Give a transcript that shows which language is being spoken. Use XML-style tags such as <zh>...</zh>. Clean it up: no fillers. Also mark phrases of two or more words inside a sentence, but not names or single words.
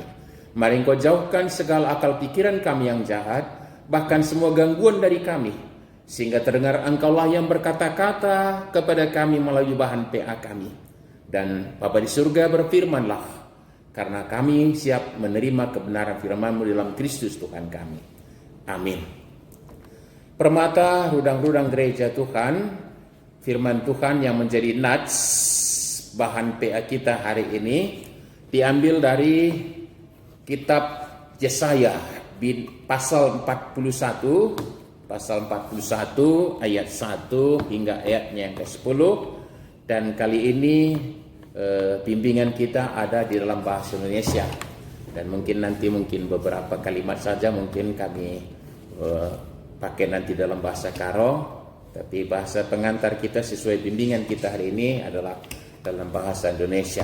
<id>Mari Engkau jauhkan segala akal pikiran kami yang jahat, bahkan semua gangguan dari kami, sehingga terdengar Engkaulah yang berkata-kata kepada kami melalui bahan PA kami. Dan Bapa di surga, berfirmanlah karena kami siap menerima kebenaran firman-Mu dalam Kristus Tuhan kami. Amin. Permata rudang-rudang gereja Tuhan, firman Tuhan yang menjadi nats bahan PA kita hari ini diambil dari kitab Yesaya pasal 41 ayat 1 hingga ayatnya yang ke-10, dan kali ini bimbingan kita ada di dalam bahasa Indonesia, dan mungkin beberapa kalimat saja mungkin kami pakai nanti dalam bahasa Karo, tapi bahasa pengantar kita sesuai bimbingan kita hari ini adalah dalam bahasa Indonesia.</id>